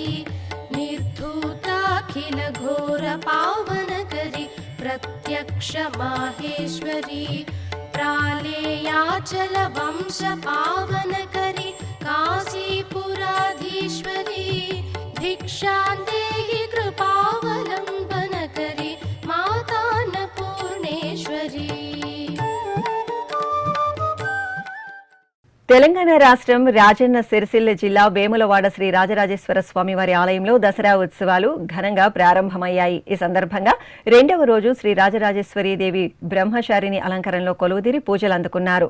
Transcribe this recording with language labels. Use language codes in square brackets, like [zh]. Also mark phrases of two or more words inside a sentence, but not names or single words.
[sa] निर्धूताखिल घोरपावनकरी प्रत्यक्ष माहेश्वरी प्रालेयाचल वंश पावनकरी काशीपुराधीश्वरी भिक्षान्देहि कृपावलम्बनकरी मातान्नपूर्णेश्वरी. [te] తెలంగాణ రాష్ట్రం రాజన్న సిరిసిల్ల జిల్లా వేములవాడ శ్రీ రాజరాజేశ్వర స్వామివారి ఆలయంలో దసరా ఉత్సవాలు ఘనంగా ప్రారంభమయ్యాయి. ఈ సందర్భంగా రెండవ రోజు శ్రీ రాజరాజేశ్వరీ దేవి బ్రహ్మచారిణి అలంకరణలో కొలువుదీరి పూజలు అందుకున్నారు.